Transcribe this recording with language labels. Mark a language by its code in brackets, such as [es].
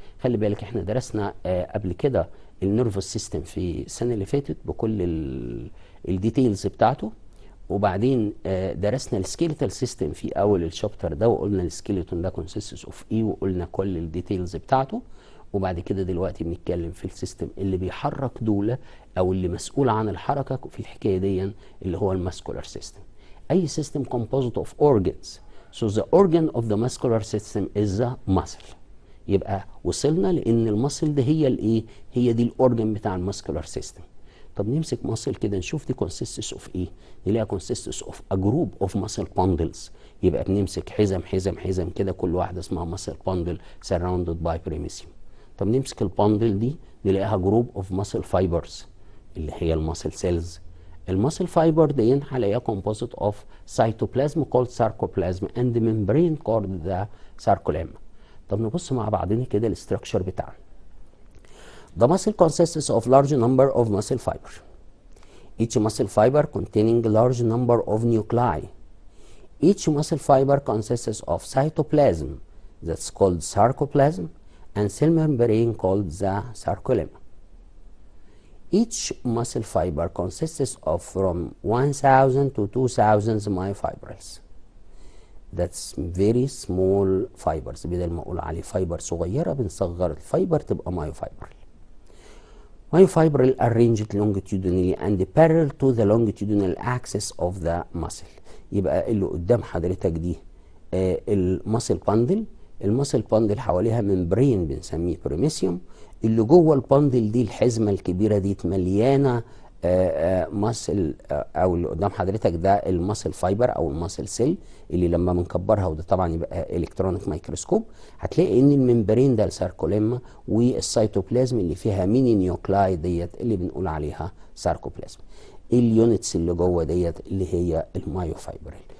[ar] خلي بالك احنا درسنا قبل كده النيرفس سيستم في السنه اللي فاتت بكل الديتيلز بتاعته، وبعدين درسنا السكيليتال سيستم في اول الشابتر ده وقلنا السكيلتون ده كونسيستس اوف ايه وقلنا كل الديتيلز بتاعته. وبعد كده دلوقتي بنتكلم في السيستم اللي بيحرك دول او اللي مسؤول عن الحركه في الحكايه دي اللي هو الماسكولار سيستم. اي سيستم [en] composed of organs, so the organ of the muscular system is the muscle. [ar] يبقى وصلنا لان المسل ده هي الايه؟ هي دي الاورجن بتاع الماسكولار سيستم. طب نمسك ماسل كده نشوف دي [en] consists of [ar] ايه؟ نلاقيها [en] consists of a group of muscle bundles. [ar] يبقى بنمسك حزم حزم حزم كده كل واحده اسمها [en] muscle bundle surrounded by perimetrium. [ar] طب نمسك الباندل دي نلاقيها جروب اوف muscle fibers اللي هي الماسل سيلز. الماسل فايبر دي هنلاقيها [en] composite of cytoplasm called sarcoplasm and membrane called the sarcolemma. [ar] طب نبص مع بعضنا كده الاستراكشر بتاعنا. [en] The muscle consists of large number of muscle fiber. Each muscle fiber containing large number of nuclei. Each muscle fiber consists of cytoplasm that's called sarcoplasm and cell membrane called the sarcolemma. Each muscle fiber consists of from 1000 to 2000 myofibrils. That's very small fibers. [ar] بدل ما اقول عليه فايبر صغيره بنصغر الفايبر تبقى myofibril. [en] Myofibril arranged longitudinally and parallel to the longitudinal axis of the muscle. [ar] يبقى اللي قدام حضرتك دي الماسل باندل. الماسل باندل حواليها ممبرين بنسميه بريميسيوم. اللي جوه الباندل دي الحزمه الكبيره دي مليانه ماسل او اللي قدام حضرتك ده الماسل فايبر او الماسل سيل اللي لما بنكبرها وده طبعا يبقى الكترونيك مايكروسكوب هتلاقي ان الممبرين ده الساركوليما والسيتوبلازم اللي فيها ميني نيوكلاي ديت اللي بنقول عليها ساركوبلازم. اليونتس اللي جوه ديت اللي هي المايوفايبرين.